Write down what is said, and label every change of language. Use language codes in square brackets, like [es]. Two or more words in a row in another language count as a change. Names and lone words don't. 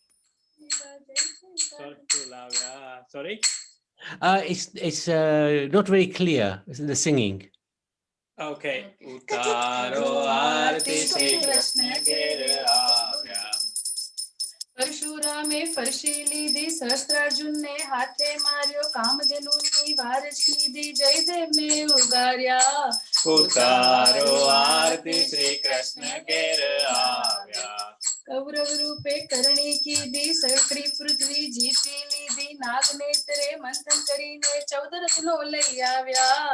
[en] Sorry? It's not very clear, the singing. [gu] Okay. ઉતારો આરતી શ્રી કૃષ્ણ કે આયા. પરશુરામે ફરસી લીધી સહસ્ત્રાર્જુનને હાથે માર્યો કામધેનુની વારજ કીધી જયદેવને ઉગાર્યા ઉતારો આરતી શ્રી કૃષ્ણ કેર આવ્યા કૌરવ રૂપે કરણી કીધી સકડી પૃથ્વી જીતી લીધી નાગનેત્રે મંથન કરીને 14 રત્નો લઈ આવ્યા.